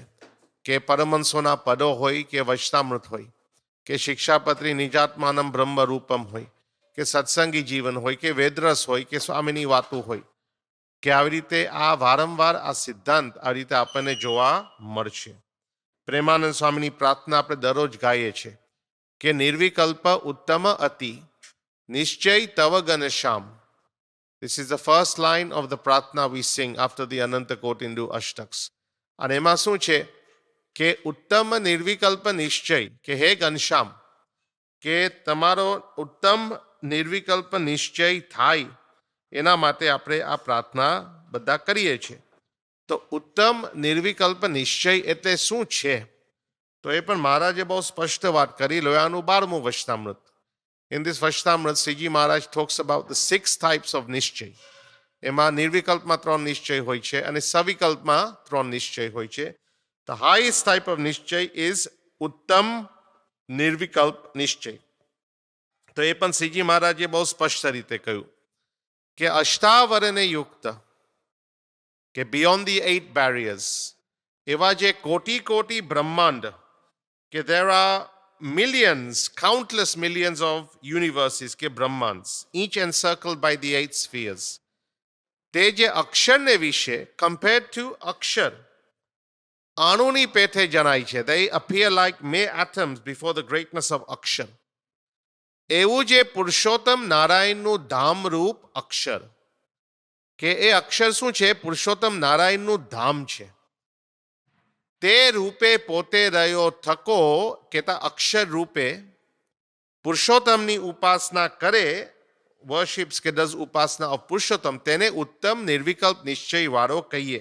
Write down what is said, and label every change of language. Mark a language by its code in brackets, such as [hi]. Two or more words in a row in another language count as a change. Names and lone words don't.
[gu] કે પરમહંસોના પદો હોય કે વચનામૃત હોય કે શિક્ષાપત્રી [sa] નિજાત્માનમ બ્રહ્મ રૂપમ [gu] હોય કે સત્સંગી જીવન હોય કે વેદરસ હોય કે સ્વામીની વાતો હોય કે આવી રીતે આ વારંવાર આ સિદ્ધાંત આવી રીતે આપણને જોવા મળશે. પ્રેમાનંદ સ્વામીની પ્રાર્થના આપણે દરરોજ ગાઈએ છીએ કે નિર્વિકલ્પ ઉત્તમ અતિ નિશ્ચય તવ ઘનશ્યામ. [en] This is the first line of the પ્રાર્થના we sing after the અનંત કોટિંદુ અષ્ટક્સ. [gu] અને એમાં શું છે કે ઉત્તમ નિર્વિકલ્પ નિશ્ચય, કે હે ઘનશ્યામ, કે તમારો ઉત્તમ નિર્વિકલ્પ નિશ્ચય થાય એના માટે આપણે આ પ્રાર્થના બધા કરીએ છીએ. તો ઉત્તમ નિર્વિકલ્પ નિશ્ચય એટલે શું છે? તો એ પણ મહારાજે બહુ સ્પષ્ટ વાત કરી. લોયાનું 12મું વચનામૃત. [en] In this Vashtamrit, Sriji Maharaj talks about the 6 types of નિશ્ચય. [gu] એમાં નિર્વિકલ્પમાં 3 નિશ્ચય હોય છે અને સવિકલ્પમાં 3 નિશ્ચય હોય છે. [en] The highest type of નિશ્ચય is [gu] ઉત્તમ નિર્વિકલ્પ નિશ્ચય. તો એ પણ શ્રીજી મહારાજે બહુ સ્પષ્ટ રીતે કહ્યું કે અષ્ટાવરને યુક્ત, કે [en] beyond the 8 barriers, [gu] એવા જે કોટી કોટી બ્રહ્માંડ, કે [en] there are millions, countless millions of universes, [gu] કે બ્રહ્માંડ્સ, [en] each encircled by the 8 spheres. [gu] તે જે અક્ષરને વિશે [en] compared to [gu] અક્ષર અણુની પેઠે જણાય છે, [en] they appear like mere atoms before the greatness of અક્ષર. [gu] એવું જે પુરુષોત્તમ નારાયણનું ધામરૂપ અક્ષર, કે એ અક્ષર શું છે? પુરુષોત્તમ નારાયણનું ધામ છે. તે રૂપે પોતે રહ્યો થકો, કેતા અક્ષર રૂપે પુરુષોત્તમની ઉપાસના કરે, worships કે does ઉપાસના of પુરુષોત્તમ, તેને ઉત્તમ નિર્વિકલ્પ નિશ્ચય વાળો કહીએ.